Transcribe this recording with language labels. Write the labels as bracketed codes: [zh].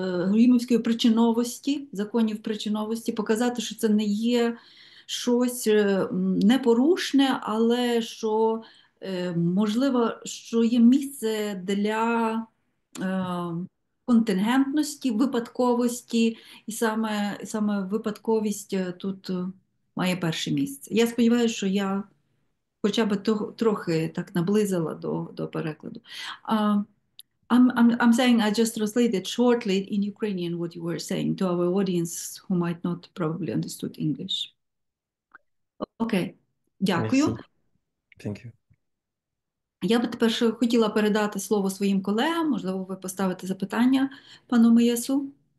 [uk] гюмівської причиновості, законів причиновості, показати, що це не є щось непорушне, але що, можливо, що є місце для контингентності, випадковості, і саме випадковість тут має перше місце. Я сподіваюся, що я хоча б трохи так наблизила до перекладу. [en] I'm saying I just translated shortly in Ukrainian what you were saying to our audience who might not probably understood English. [uk] Окей, дякую. [fr] Merci. [en] Thank you. [uk] Я би тепер ще хотіла передати слово своїм колегам. Можливо, ви поставите запитання пану Меясу.